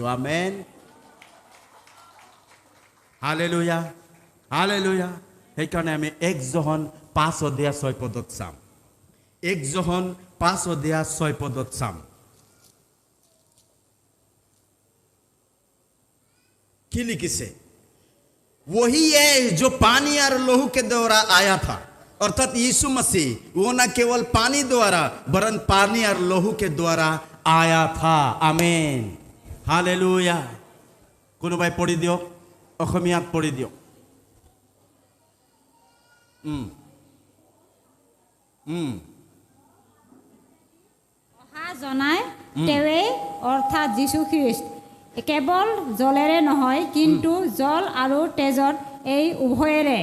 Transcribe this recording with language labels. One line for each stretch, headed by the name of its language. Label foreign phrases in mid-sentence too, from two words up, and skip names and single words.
Assamese: আমেন, হালেলুয়া, হালেলুয়া। সেইকাৰণে আমি 1 যোহন 5 অধ্যায় 6 পদত চাম। 1 যোহন 5 অধ্যায় 6 পদত চাম। কি লিখিছে?
Hindi: वही है जो पानी और लहू के द्वारा आया था, अर्थात यीशु मसीह वो न केवल पानी द्वारा वरन पानी और लहू के द्वारा आया था। आमेन, हालेलुया।
Assamese: কোনোবাই পঢ়ি দিয়ক, অসমীয়াত পঢ়ি দিয়ক। অহা জনাই তেৱে অৰ্থাৎ যীশু খ্ৰীষ্ট কেৱল জলেৰে নহয়, কিন্তু জল আৰু তেজত এই উভয়েৰে।